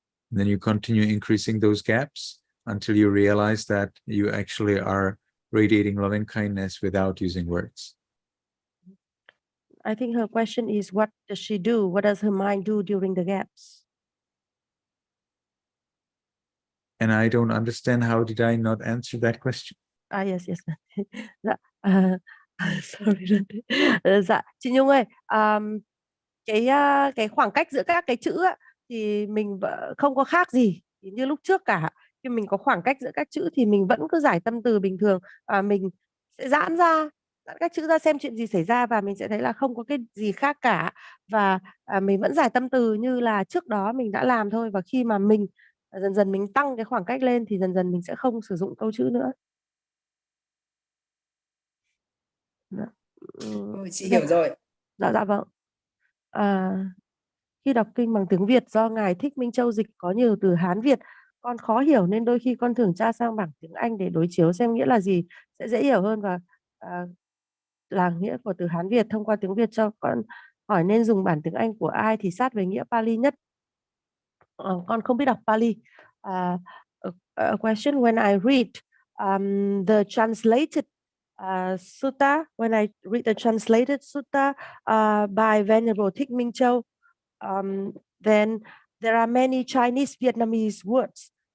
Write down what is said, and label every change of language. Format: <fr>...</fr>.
<en>And then you continue increasing those gaps until you realize that you actually are radiating loving kindness without using words. I think her question is, what does she do? What does her mind do during the gaps? And I don't understand, how did I not answer that question? Yes. Dạ, sorry.</en> <vi>Dạ, chị Nhung ơi, cái khoảng cách giữa các cái chữ thì mình không có khác gì như lúc trước cả. Khi mình có khoảng cách giữa các chữ thì mình vẫn cứ giải tâm từ bình thường, mình sẽ giãn các chữ ra xem chuyện gì xảy ra, và mình sẽ thấy là không có cái gì khác cả, và mình vẫn giải tâm từ như là trước đó mình đã làm thôi. Và khi mà mình dần dần mình tăng cái khoảng cách lên thì dần dần mình sẽ không sử dụng câu chữ nữa. Chị hiểu rồi. Dạ vâng. Khi đọc kinh bằng tiếng Việt do Ngài Thích Minh Châu dịch có nhiều từ Hán Việt, con khó hiểu nên đôi khi con thường tra sang bảng tiếng Anh để đối chiếu xem nghĩa là gì, sẽ dễ hiểu hơn, và là nghĩa của từ Hán Việt thông qua tiếng Việt cho con. Hỏi nên dùng bản tiếng Anh của ai thì sát với nghĩa Pali nhất? Con không biết đọc Pali.</vi> <en>A question: when I read the translated sutta, when I read the translated sutta by Venerable Thích Minh Châu, then there are many Chinese Vietnamese words</en>